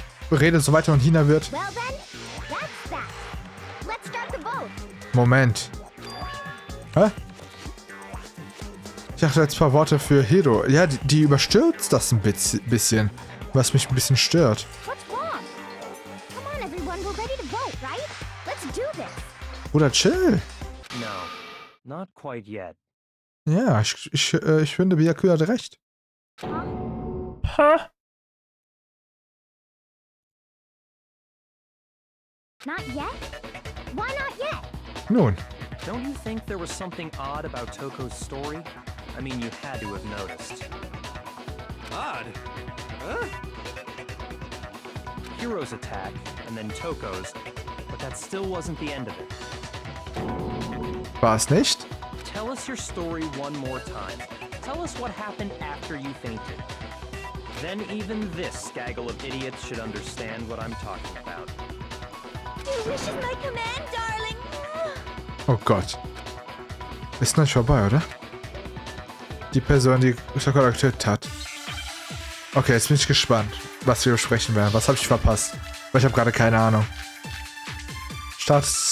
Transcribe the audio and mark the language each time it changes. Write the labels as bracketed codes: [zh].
[de] Rede so weiter und Hina wird. [en] Well then, that's that. Let's start the vote. [de] Moment. Hä? Ich dachte jetzt ein paar Worte für Hiro. Ja, die überstürzt das ein bisschen. Was mich ein bisschen stört. [en] What's wrong? Come on, everyone, we're ready to vote, right? Let's do this. [de] Bruder, chill. [en] No, not quite yet. [de] Ja, ich finde, Byaku hat recht. Huh? [en] Not yet? Why not yet? [de] Nun. [en] Don't you think there was something odd about Toko's story? I mean, you had to have noticed. Odd? Huh? Hiro's attack, and then Toko's, but that still wasn't the end of it. [de] War es nicht? [en] Tell us your story one more time. Tell us what happened after you fainted. Then even this gaggle of idiots should understand what I'm talking about. Your wish is my command, darling. [de] Oh Gott. Ist noch nicht vorbei, oder? Die Person, die Sakura getötet hat. Okay, jetzt bin ich gespannt, was wir besprechen werden. Was habe ich verpasst? Weil ich habe gerade keine Ahnung. Start...